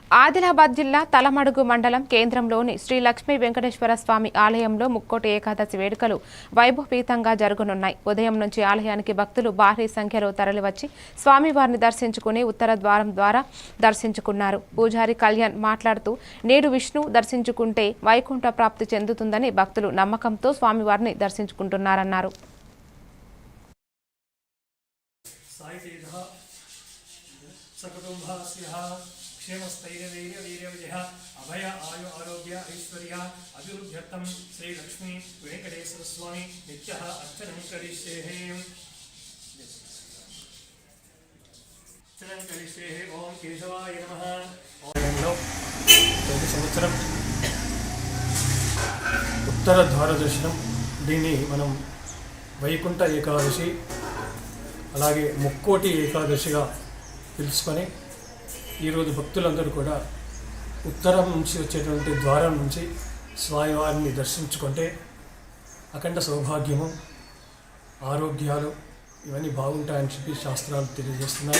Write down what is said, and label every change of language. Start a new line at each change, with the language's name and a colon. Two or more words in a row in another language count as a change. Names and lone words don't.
Telugu: ఆదిలాబాద్ జిల్లా తలమడుగు మండలం కేంద్రంలోని శ్రీ లక్ష్మీ వెంకటేశ్వర స్వామి ఆలయంలో ముక్కోటి ఏకాదశి వేడుకలు వైభవపేతంగా జరగనున్నాయి. ఉదయం నుంచి ఆలయానికి భక్తులు భారీ సంఖ్యలో తరలివచ్చి స్వామివారిని దర్శించుకుని ఉత్తర ద్వారం ద్వారా దర్శించుకున్నారు. పూజారి కళ్యాణ్ మాట్లాడుతూ నేడు విష్ణు దర్శించుకుంటే వైకుంఠ ప్రాప్తి చెందుతుందని భక్తులు నమ్మకంతో స్వామివారిని దర్శించుకుంటున్నారన్నారు.
Sanskrit: क्षेमस्थैर्यवीर्यवीर्यविजय अभय आयु आरोग्य ऐश्वर्य अभिवृद्ध्यर्थं श्री लक्ष्मी वेंकटेश्वर स्वामी नित्यः अर्चनं करिष्ये ओम केशवाय नमः।
Telugu: ప్రతి సంవత్సరం ఉత్తర ద్వార దర్శనం దీన్ని మనం వైకుంఠ ఏకాదశి అలాగే ముక్కోటి ఏకాదశిగా పిలుచుకొని ఈరోజు భక్తులందరూ కూడా ఉత్తరం నుంచి వచ్చేటువంటి ద్వారం నుంచి స్వామివారిని దర్శించుకుంటే అఖండ సౌభాగ్యము ఆరోగ్యాలు ఇవన్నీ బాగుంటాయని చెప్పి శాస్త్రాలు తెలియజేస్తున్నాయి.